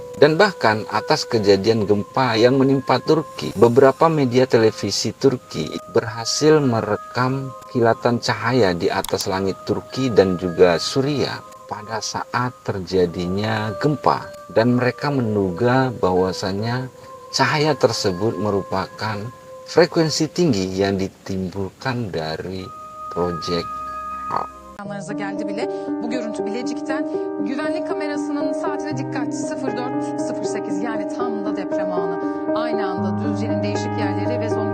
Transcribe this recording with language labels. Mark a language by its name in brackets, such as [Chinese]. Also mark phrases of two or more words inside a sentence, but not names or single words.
[Indonesian] Dan bahkan atas kejadian gempa yang menimpa Turki, beberapa media televisi Turki berhasil merekam kilatan cahaya di atas langit Turki dan juga Suriah pada saat terjadinya gempa, dan mereka menduga bahwasanya cahaya tersebut merupakan frekuensi tinggi yang ditimbulkan dari proyek HARP. [Turkish] Yanlarınıza geldi bile. Bu görüntü Bilecik'ten. Güvenlik kamerasının saatine dikkat 04.08, yani tam da deprem anı. Aynı anda Düzce'nin değişik yerleri ve